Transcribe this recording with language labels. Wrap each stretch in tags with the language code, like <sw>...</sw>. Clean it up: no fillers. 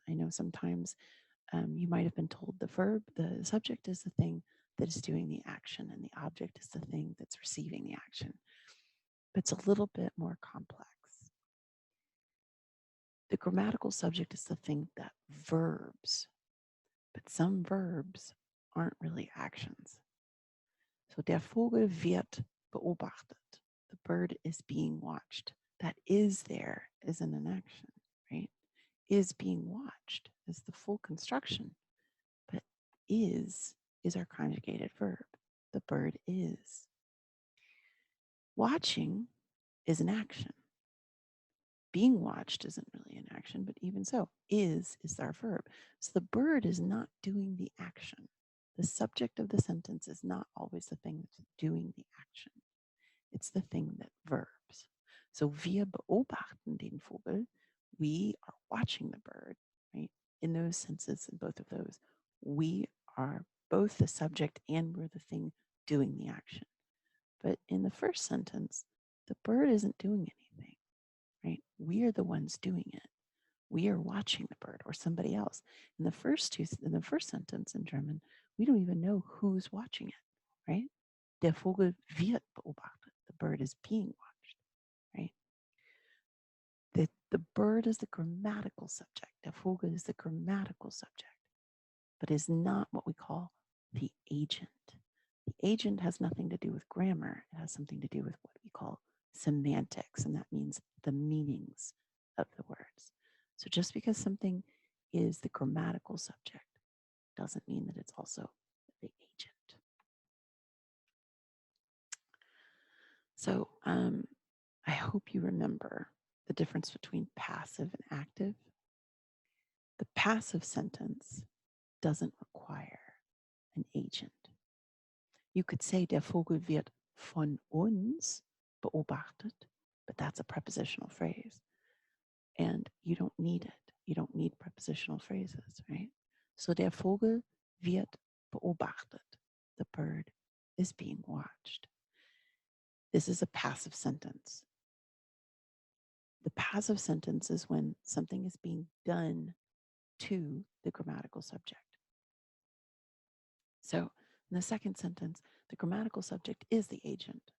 <en>I know sometimes you might have been told the subject is the thing that is doing the action, and the object is the thing that's receiving the action. But it's a little bit more complex. The grammatical subject is the thing that verbs, but some verbs aren't really actions.</en> <de>So der Vogel wird beobachtet.</de> <en>The bird is being watched. That is there isn't an action, right? Is being watched is the full construction, but is our conjugated verb. The bird is. Watching is an action. Being watched isn't really an action, but even so, is our verb. So the bird is not doing the action. The subject of the sentence is not always the thing that's doing the action. It's the thing that verbs.</en> <de>So wir beobachten den Vogel.</de> <en>We are watching the bird, right? In those senses, in both of those, we are both the subject and we're the thing doing the action. But in the first sentence, the bird isn't doing anything, right? We are the ones doing it. We are watching the bird or somebody else. In the first sentence in German, we don't even know who's watching it, right?</en> <de>Der Vogel wird beobachtet.</de> <en>The bird is being watched, right? The bird is the grammatical subject.</en> <de>Der Vogel</de> <en>is the grammatical subject, but is not what we call the agent. The agent has nothing to do with grammar. It has something to do with what we call semantics, and that means the meanings of the words. So just because something is the grammatical subject doesn't mean that it's also the agent. So I hope you remember the difference between passive and active. The passive sentence doesn't require an agent. You could say,</en> <de>der Vogel wird von uns beobachtet,</de> <en>but that's a prepositional phrase. And you don't need it. You don't need prepositional phrases, right?</en> <de>So der Vogel wird beobachtet.</de> <en>The bird is being watched. This is a passive sentence. The passive sentence is when something is being done to the grammatical subject. So in the second sentence, the grammatical subject is the agent.</en>